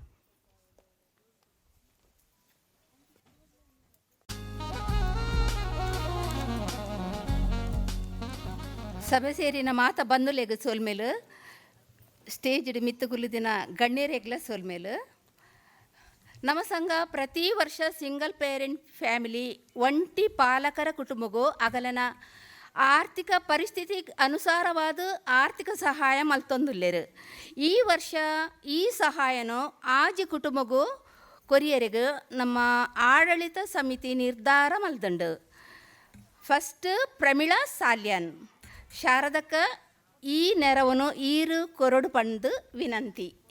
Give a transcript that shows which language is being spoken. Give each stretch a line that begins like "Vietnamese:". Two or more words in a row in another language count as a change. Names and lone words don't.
Tulu: ಸಭೆ ಸೇರಿನ ಮಾತ ಬಂದುಲೆಗ ಸೋಲ್ಮೇಲು ಸ್ಟೇಜ್ ಮಿತ್ತು ಕುಲಿದಿನ ಗಣ್ಯರೇಗ್ಲ ಸೋಲ್ಮೇಲು ನಮ್ಮ ಸಂಘ ಪ್ರತಿ ವರ್ಷ
English: single parent family
Tulu: ಒಂಟಿ ಪಾಲಕರ ಕುಟುಂಬಗೂ ಅಗಲನ ಆರ್ಥಿಕ ಪರಿಸ್ಥಿತಿ ಅನುಸಾರವಾದ ಆರ್ಥಿಕ ಸಹಾಯ ಮಲ್ತೊಂದುಲ್ಲೇರು. ಈ ವರ್ಷ ಈ ಸಹಾಯನು ಆಜಿ ಕುಟುಂಬಗೂ ಕೊರಿಯರಿಗೆ ನಮ್ಮ ಆಡಳಿತ ಸಮಿತಿ ನಿರ್ಧಾರ ಮಲ್ದಂಡು. ಫಸ್ಟ್ ಪ್ರಮೀಳಾ ಸಾಲ್ಯನ್, ಶಾರದಕ್ಕ ಈ ನೆರವನ್ನು ಈರು ಕೊರಡು ಪಂದು ವಿನಂತಿ.